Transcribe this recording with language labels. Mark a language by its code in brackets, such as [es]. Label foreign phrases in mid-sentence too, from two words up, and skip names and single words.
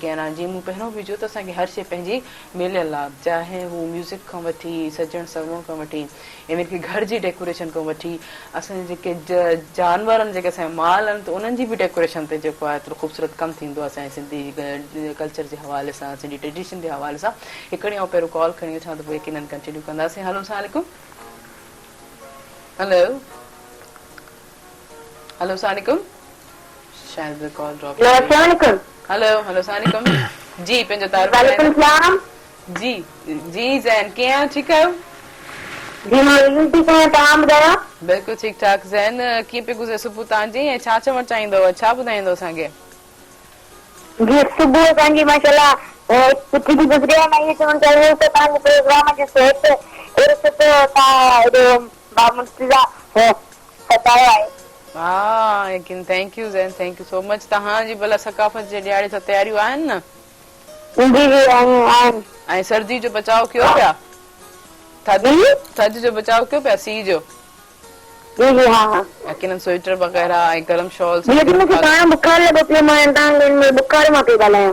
[sd] आहिनि जीअं मूं पहिरियों बि चयो त असांखे हर शइ पंहिंजी मिलियल आहे चाहे हू म्यूज़िक खां वठी सजण सवरण खां वठी इवन की घर जी डेकोरेशन खां वठी असांजे जेके जानवर आहिनि जेके असांजा माल आहिनि त उन्हनि जी बि डेकोरेशन ते जेको आहे एतिरो ख़ूबसूरत कमु थींदो आहे असांजे सिंधी कल्चर जे हवाले सां सिंधी ट्रेडिशन जे हवाले सां हिकिड़ी ऐं पहिरियों कॉल खणी अचां त पोइ यकीननि कंटिन्यू कंदासीं हलो अस्सलाम वालेकुम हेलो हेलो अस्सलाम वालेकुम शायद [en] call drop [sd] हेलो हेलो अस्सलाम वालेकुम जी पंहिंजो तारीफ़ जी जी ज़ैन कीअं आहियो ठीकु आहियो जी मां ठीक आहियां तव्हां ॿुधायो बिल्कुलु ठीकु ठाक ज़ैन कीअं पियो गुज़रे सुबुह तव्हांजी ऐं छा चवणु चाहींदव छा ॿुधाईंदव असांखे जी सुबुह असांजी माशाल्लाह सुठी थी गुज़री आहे मां इहो चवणु चाहियां त तव्हांजे प्रोग्राम जो सेट अहिड़ो सुठो तव्हां हेॾो बामुर्तिज़ा बतायो आहे हा यकीन [en] thank you Zain thank you so much [sd] तव्हांजी भला सकाफ़त जे ॾियारे सां तयारियूं आहिनि न जी जी आहिनि ऐं सर्दी जो बचाव कयो पिया थधि जो बचाव कयो पिया सीउ जो जी जी हा हा यकीन स्वेटर वग़ैरह ऐं गरम शॉल्स मूंखे पाण बुखार लॻो पियो मां तव्हां बुखार मां पई ॻाल्हायां